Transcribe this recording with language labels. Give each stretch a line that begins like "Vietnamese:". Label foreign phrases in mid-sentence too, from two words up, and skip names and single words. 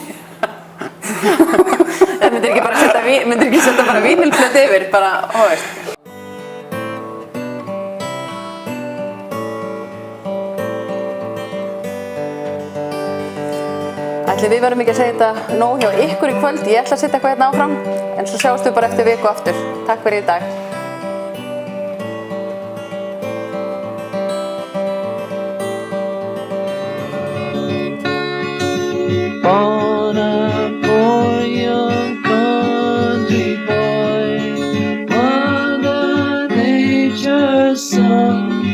Icelandic: Myndirðu ekki setja bara vínilplötu yfir, bara, hóðist? Ætli við verðum ekki að segja þetta nóg hjá ykkur í kvöld. Ég ætla að setja eitthvað hérna áfram, en svo sjáumst við bara eftir viku aftur. Takk fyrir í dag.
English: On a poor young country boy, Mother Nature's son.